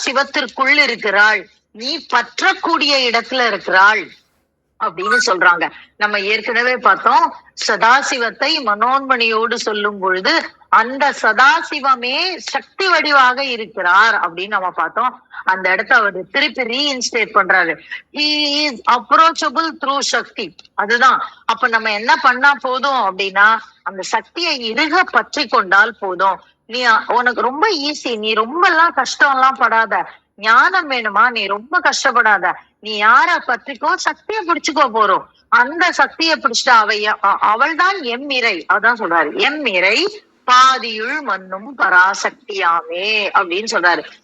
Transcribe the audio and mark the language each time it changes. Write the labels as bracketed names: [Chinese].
[Tamil] சிவத்திற்குள் இருக்கிறாள். நீ பற்றக்கூடிய இடத்துல இருக்கிறாள் அப்படின்னு சொல்றாங்க. நம்ம ஏற்கனவே பார்த்தோம், சதாசிவத்தை மனோன்மணியோடு சொல்லும் பொழுது அந்த சதாசிவமே சக்தி வடிவாக இருக்கிறார் அப்படின்னு நம்ம பார்த்தோம். அந்த இடத்த அவர் திருப்பி ரீஇன்ஸ்டேட் பண்றாரு. [English] He is approachable through Shakti. [Tamil] அதுதான். அப்ப நம்ம என்ன பண்ணா போதும் அப்படின்னா அந்த சக்தியை இறுக பற்றி கொண்டால் போதும். நீ உனக்கு ரொம்ப ஈஸி, நீ ரொம்ப எல்லாம் கஷ்டம் எல்லாம் படாத. ஞானம் வேணுமா? நீ ரொம்ப கஷ்டப்படாத. நீ யார பற்றிக்கோ, சக்தியை பிடிச்சுக்கோ போறோம். அந்த சக்தியை பிடிச்சிட்டா அவள் தான் எம்மிரை. அதான் சொல்றாரு எம்மிரை பாதியுள் மண்ணும் பராசக்தியாமே அப்படின்னு சொல்றாரு.